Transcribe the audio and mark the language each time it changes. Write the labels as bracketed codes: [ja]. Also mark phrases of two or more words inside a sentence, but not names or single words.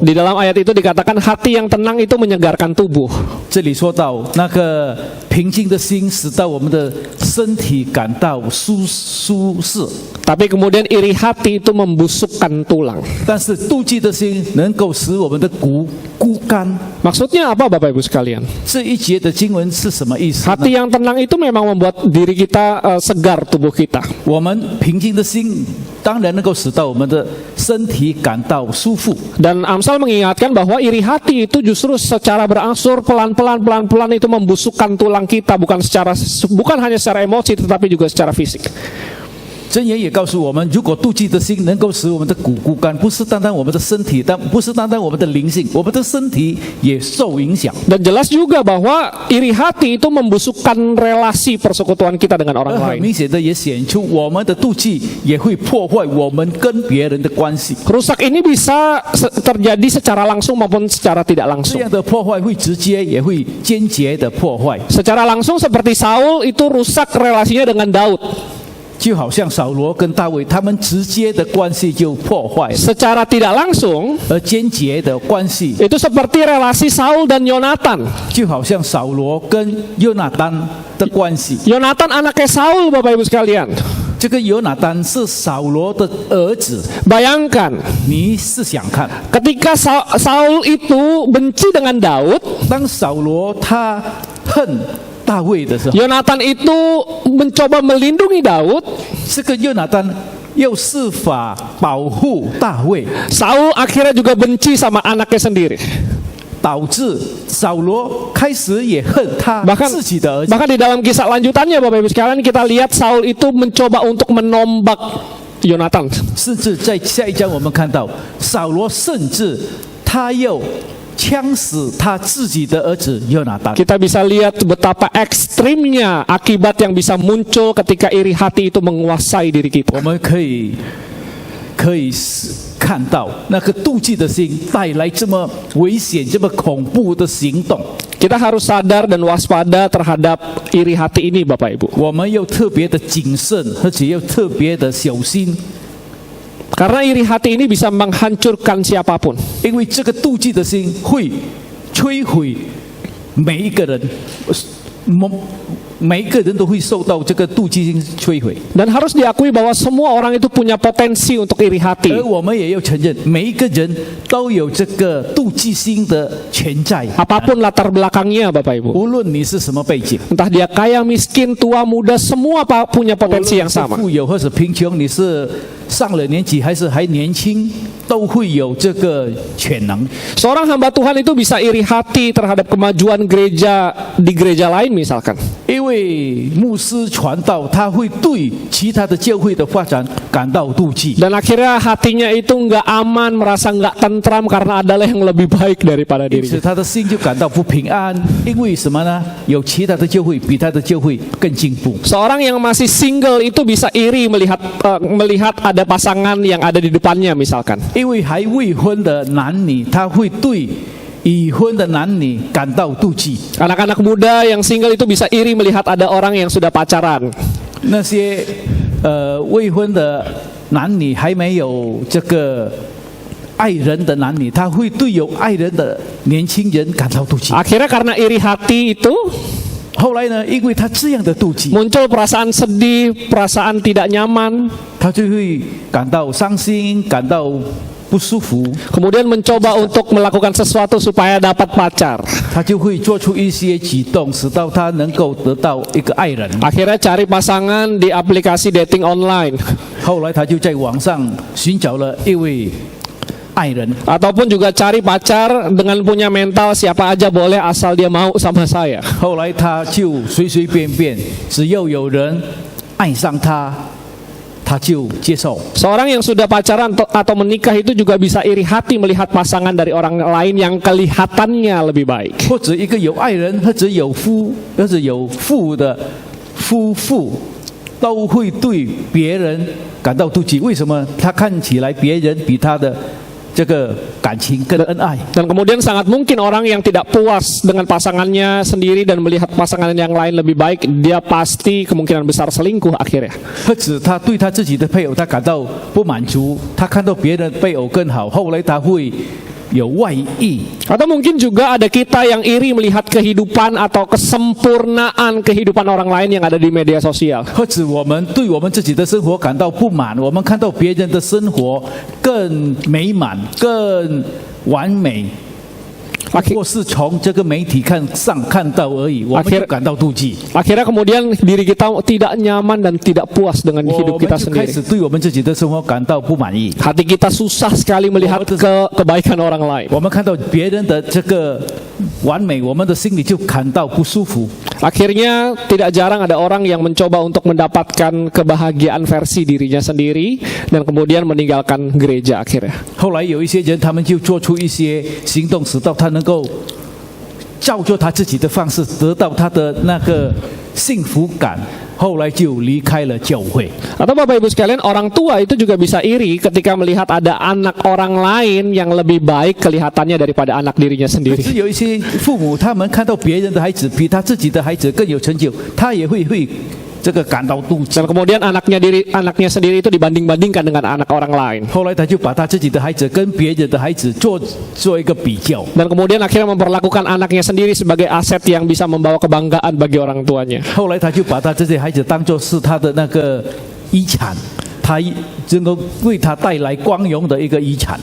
[id] Di dalam ayat itu dikatakan hati yang tenang itu menyegarkan tubuh. [zh] 这里说到那个平静的心，使到我们的身体感到舒适。 [id] Tapi kemudian iri hati itu membusukkan tulang. [zh] 但是妒忌的心能够使我们的骨干。 [id] Maksudnya apa Bapak Ibu sekalian? [zh] 这一节的经文是什么意思呢？ [id] Hati yang tenang itu memang membuat diri kita segar, tubuh kita. [zh] 我们平静的心当然能够使到我们的身体感到舒服。 [id] Dan Amsal mengingatkan bahwa iri hati itu justru secara berangsur pelan-pelan itu membusukkan tulang kita, bukan hanya secara emosi tetapi juga secara fisik. [zh] 箴言也告诉我们，如果妒忌的心能够使我们的骨干，不是单单我们的身体，但不是单单我们的灵性，我们的身体也受影响。 [id] Dan jelas juga bahwa iri hati itu membusukkan relasi persekutuan kita dengan orang [zh] 很 [id] lain. [zh] 明显的也显出我们的妒忌也会破坏我们跟别人的关系。 [id] Rusak ini bisa terjadi secara langsung maupun secara tidak [zh] 这 [id] langsung. [zh] 样的破坏会直接也会间接的破坏， [id] Secara langsung seperti Saul itu rusak relasinya dengan Daud. [zh] 就好像扫罗跟大卫他们直接的关系就破坏了， [id] Secara tidak langsung [zh] 而间接的关系 [id] itu seperti relasi Saul dan Yonatan. [zh] 就好像扫罗跟约拿单的关系。 [id] Yonatan anaknya Saul, Bapak Ibu sekalian. [zh] 这个约拿单是扫罗的儿子， [id] Bayangkan, [zh] 你试想看， [id] ketika Saul itu benci dengan Daud, [zh] 当扫罗他恨大卫的时候， [id] Yonatan itu mencoba melindungi Daud. [zh] 这个约拿单又设法保护大卫， [id] Saul akhirnya juga benci sama anaknya sendiri. [zh] 导致扫罗开始也恨他 [id] Bahkan [zh] 自己的儿子。 [id] di dalam kisah lanjutannya Bapak Ibu sekalian, kita lihat Saul itu mencoba untuk menombak Yonatan. [zh] 甚至在下一章我们看到，扫罗甚至他要枪死他自己的儿子约拿单。 [id] Kita bisa lihat betapa ekstrimnya akibat yang bisa muncul ketika iri hati itu menguasai diri kita. [zh] 我们可以看到那个妒忌的心带来这么危险、这么恐怖的行动。 [id] Kita harus sadar dan waspada terhadap iri hati ini, Bapak Ibu. [zh] 我们要特别的谨慎，而且要特别的小心， [id] Karena iri hati ini bisa menghancurkan siapapun. [zh] 因为这个妒忌的心会摧毁每一个人，每一个人都会受到这个妒忌心摧毁。 [id] Dan harus diakui bahwa semua orang itu punya potensi untuk iri hati. [zh] 而我们也要承认，每一个人都有这个妒忌心的潜在。 [id] Apapun latar belakangnya, Bapak Ibu. [zh] 无论你是什么背景， [id] Entah dia kaya, miskin, tua, muda, semua punya [zh] 无论 [id] potensi [zh] 你 [id] yang [zh] 是 [id] sama. [zh] 富有或者贫穷，你是上了年纪还是还年轻，都会有这个潜能。 [id] Seorang hamba Tuhan itu bisa iri hati terhadap kemajuan gereja di gereja lain misalkan. [zh] 因为牧师传道，他会对其他的教会的发展感到妒忌， [id] Dan akhirnya hatinya itu nggak aman, merasa nggak tentram karena adalah yang lebih baik daripada [zh] 因此 [id] dirinya. [zh] 他的心就感到不平安。因为什么呢？有其他的教会比他的教会更进步。 [id] Seorang yang masih single itu bisa iri melihat ada pasangan yang ada di depannya misalkan. [zh] 因为还未婚的男女，他会对已婚的男女感到妒忌。 [id] Anak-anak muda yang single itu bisa iri melihat ada orang yang sudah pacaran. [zh] 那些未婚的男女还没有这个爱人的男女，他会对有爱人的年轻人感到妒忌。 [id] Akhirnya karena iri hati itu [zh] 后来呢，因为他这样的妒忌， [id] muncul perasaan sedih, perasaan tidak nyaman, [zh] 他就会感到伤心，感到不舒服， [id] kemudian mencoba untuk melakukan sesuatu supaya dapat pacar. [zh] 他就会做出一些举动，使到他能够得到一个爱人。 [id] Akhirnya cari pasangan di aplikasi [en] dating online [zh] 后来他就在网上寻找了一位爱人， [id] ataupun juga cari pacar dengan punya mental siapa aja boleh asal dia mau sama saya. [zh] 后来他就随随便便，只要有人爱上他，他就接受。 [id] Seorang yang sudah pacaran atau menikah itu juga bisa iri hati melihat pasangan dari orang lain yang kelihatannya lebih baik. [zh] 或者一个有爱人，或者有父的夫妇，都会对别人感到妒忌。为什么？他看起来别人比他的这个感情更恩爱。 [id] Dan kemudian sangat mungkin orang yang tidak puas dengan pasangannya sendiri dan melihat pasangan yang lain lebih baik, dia pasti kemungkinan besar selingkuh akhirnya. [zh] 或者他对他自己的配偶，他感到不满足，他看到别人配偶更好，后来他会有外遇。 [id] Atau mungkin juga ada kita yang iri melihat kehidupan atau kesempurnaan kehidupan orang lain yang ada di media sosial. [zh] 或者我们对我们自己的生活感到不满，我们看到别人的生活更美满、更完美，或是从这个媒体上看到而已，我们就感到妒忌。 [id] Akhirnya kemudian diri kita tidak nyaman dan tidak puas dengan [zh] 我 [id] hidup [zh] 们 [id] kita [zh] 就开 [id] sendiri. [zh] 始对我们自己的生活感到不满意。 [id] Hati kita susah sekali melihat kebaikan orang lain. [zh] 我们看到别人的这个完美，我们的心里就感到不舒服。 [id] Akhirnya tidak jarang ada orang yang mencoba untuk mendapatkan kebahagiaan versi dirinya sendiri dan kemudian meninggalkan gereja akhirnya. [zh] 后来有一些人，他们就做出一些行动，使到他能够照着他自己的方式得到他的那个幸福感。后来就离开了教会。 [id] Atau Bapak Ibu sekalian, orang tua itu juga bisa iri ketika melihat ada anak orang lain yang lebih baik kelihatannya daripada anak dirinya [zh] 可 [id] sendiri. [zh] 是有一些父母，他们看到别人的孩子比他自己的孩子更有成就，他也会这个感到妒忌。 [id] Dan kemudian anaknya sendiri itu dibanding-bandingkan dengan anak orang lain. [zh] 后来他就把他自己的孩子跟别人的孩子做一个比较。 [id] Dan kemudian akhirnya memperlakukan anaknya sendiri sebagai aset yang bisa membawa kebanggaan bagi orang tuanya. [zh] 后来他就把他这些孩子当作是他的那个遗产，他能够为他带来光荣的一个遗产。